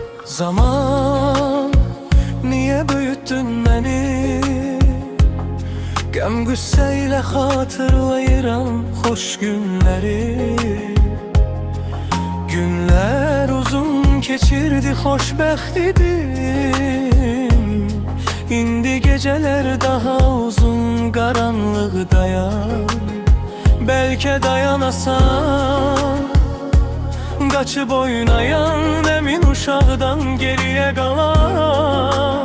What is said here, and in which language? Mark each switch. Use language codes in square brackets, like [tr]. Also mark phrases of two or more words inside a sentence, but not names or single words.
[tr] Zaman, niye büyüttün beni? [az] Gəm qüsseyle hatırlayıram hoş günleri. Günler uzun keçirdi, xoşbəxt idim. İndi geceler daha uzun, qaranlıqdayam. Bəlkə dayanasan, qaçıb oynayan emin uşaqdan geriye qalan.